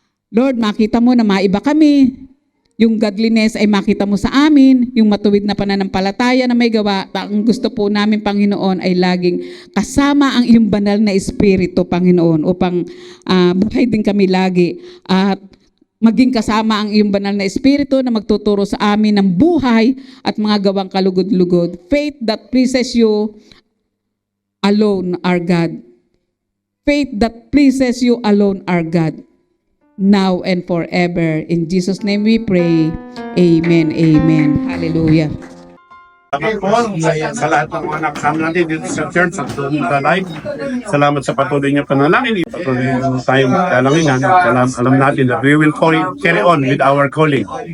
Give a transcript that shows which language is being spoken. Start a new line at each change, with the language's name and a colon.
Filipino: Lord, makita mo na maiba kami. Yung godliness ay makita mo sa amin, yung matuwid na pananampalataya na may gawa. Ang gusto po namin, Panginoon, ay laging kasama ang iyong banal na Espiritu, Panginoon, upang buhay din kami lagi. At maging kasama ang iyong banal na Espiritu na magtuturo sa amin ng buhay at mga gawang kalugod-lugod.
English: Faith that pleases you alone, our God. Faith that pleases you alone, our God. Now and forever. In Jesus' name we pray. Amen. Amen. Hallelujah.
Filipino: Salamat po sa lahat ng mga nakasama natin dito sa church at doon sa live. Salamat sa patuloy niyo panalangin. Patuloy niyo tayong magdalanginan. Alam natin
English: that we will carry on with our calling.